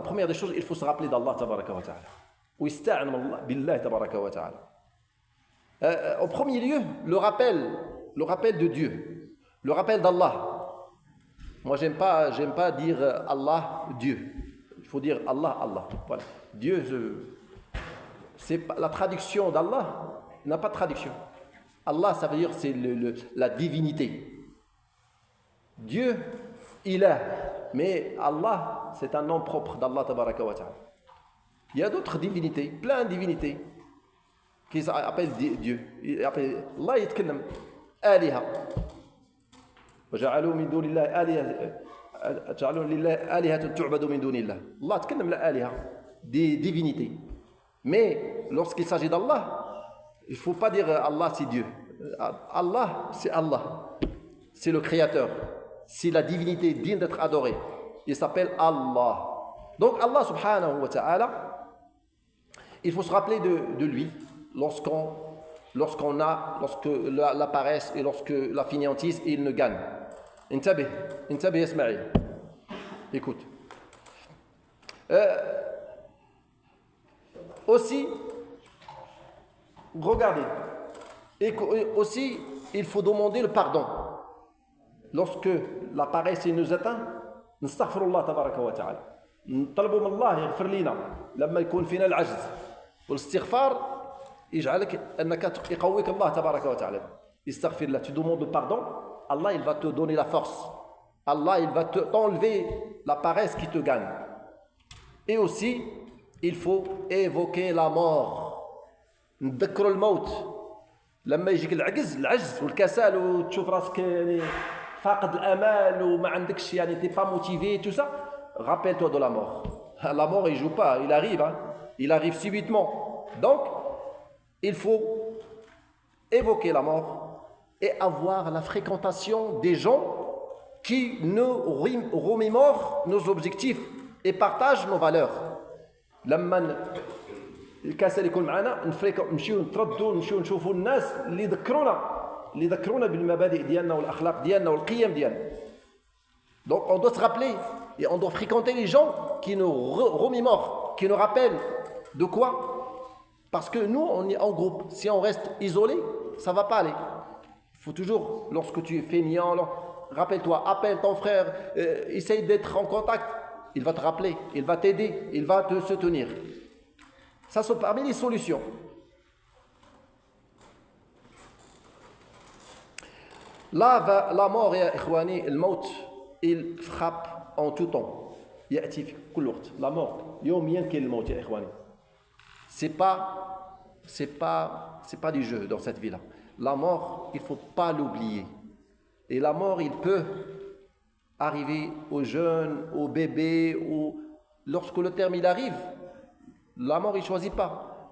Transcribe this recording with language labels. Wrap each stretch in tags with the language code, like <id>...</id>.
<fr>لا بروميير دي شوز il faut se rappeler d'Allah</fr> <ar>تبارك وتعالى ويستعن بالله تبارك وتعالى.</ar> <fr>En premier lieu le rappel de Dieu, le rappel d'Allah. Moi j'aime pas dire Allah Dieu, il faut dire Allah Allah, voilà. Dieu c'est pas, la traduction d'Allah n'a pas de traduction. Allah, ça veut dire c'est la divinité. Dieu, Ilah, mais Allah, c'est un nom propre d'Allah tabaraka wa ta'ala. Il y a d'autres divinités, plein de divinités qui s'appellent Dieu.</fr> <ar>Allah يتكلم آلهة وجعلوا من دون الله آلهة جعلوا لله آلهة تعبد من دون الله.</ar> <fr>Allah</fr> <ar>يتكلم</ar> <fr>l'آلهة, des divinités. Mais lorsqu'il s'agit d'Allah, il ne faut pas dire Allah c'est Dieu. Allah c'est Allah, c'est le créateur, c'est la divinité digne d'être adorée. Il s'appelle Allah. Donc Allah subhanahu wa ta'ala, il faut se rappeler de lui lorsque la paresse et lorsque la fainéantise il ne gagne.</fr> <ar>Intabih</ar> <fr>Ismaïl. Écoute. Aussi, regardez, et aussi, il faut demander le pardon. Lorsque la paresse nous atteint,</fr> <ar>نستغفر الله تبارك وتعالى. نطلبوا من الله يغفر لنا لما يكون فينا العجز. والاستغفار يجعلك أنك يقويك الله تبارك وتعالى. يستغفر لك,</ar> <fr>tu demandes le pardon, Allah il va te donner la force. Allah il va t'enlever la paresse qui te gagne. Et aussi, il faut évoquer la mort.</fr> <ar>نتذكروا الموت. لما يجيك العجز والكسل وتشوف راسك يعني فاقد الامال وما عندكش يعني</ar> <fr>t'es pas motivé tout ça, rappelle-toi de la mort. La mort il joue pas, il arrive il arrive subitement. Donc il faut évoquer la mort et avoir la fréquentation des gens qui nous remémorent nos objectifs et partagent nos valeurs.</fr> <ar>لما الكسل يكون معنا نمشيو نتردوا نمشيو نشوفوا الناس اللي يذكرونا بالمبادئ ديالنا والاخلاق ديالنا والقيم ديالنا.</ar> <fr>Donc on doit se rappeler et on doit fréquenter les gens qui nous remémorent, qui nous rappellent de quoi? Parce que nous on est en groupe. Si on reste isolé, ça va pas aller. Il faut toujours, lorsque tu es feignant, rappelle-toi, appelle ton frère, essaye d'être en contact. Il va te rappeler, il va t'aider, il va te soutenir. Ça sont parmi les solutions. La mort, ya ikhwani, le maut, il frappe en tout temps.</fr> <ar>يأتي في كل وقت.</ar> <fr>La mort,</fr> <ar>يوميا كاين الموت يا ikhwani.</ar> <fr>C'est pas du jeu dans cette vie-là. La mort, il faut pas l'oublier. Et la mort, il peut arriver aux jeunes, aux bébés, lorsque le terme il arrive, la mort il ne choisit pas.</fr>